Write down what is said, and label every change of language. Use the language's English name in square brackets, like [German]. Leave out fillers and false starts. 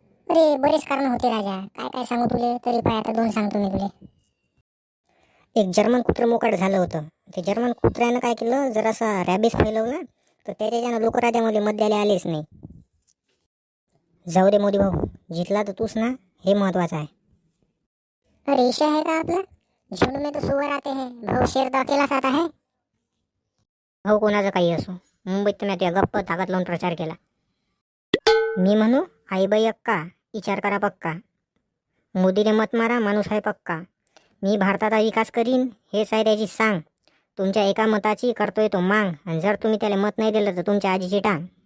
[Marathi] अरे बरेच कारण होते राजा, काय काय सांगू तुले, तरी पाय आता दोन सांगतो मी तुले. एक जर्मन कुत्रं मोकाट झालं होतं. ते जर्मन कुत्र्यानं काय केलं, जरासा रॅबिस फैलवला तर त्याच्यानं लोक राजामध्ये मत द्यायला आलेच नाही. जाऊ दे मोदी भाऊ, जितला तर तूच ना, हे महत्वाचं आहे. [Hindi] अरे ईशा है का आपला, झुंड में तो सुअर आते हैं, भाऊ शेर तो अकेलाच आता है. [Marathi] भाऊ कोणाचं काही असो, मुंबईत तर त्या गप्प ताकद लावून प्रचार केला. मी म्हणू आईबाई अक्का, विचार करा पक्का. मोदीने मत मारा, माणूस आहे पक्का. मी भारताचा विकास करीन, हेच आहे त्याची सांग. तुमच्या एका मताची करतोय तो मांग, आणि जर तुम्ही त्याला मत नाही दिलं तर तुमच्या आजीची टांग.